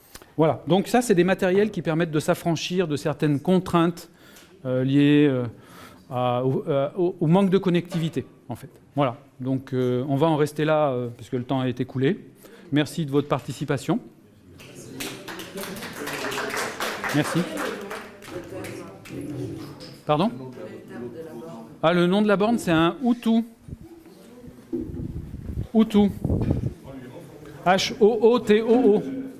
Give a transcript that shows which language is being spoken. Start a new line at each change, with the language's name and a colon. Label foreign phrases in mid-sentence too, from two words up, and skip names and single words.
French: Voilà, donc ça, c'est des matériels qui permettent de s'affranchir de certaines contraintes liées au manque de connectivité, en fait. Voilà, donc on va en rester là, puisque le temps a été écoulé. Merci de votre participation. Merci. Pardon ? Ah, le nom de la borne, c'est un Hutu. Hutu. H-O-O-T-O-O.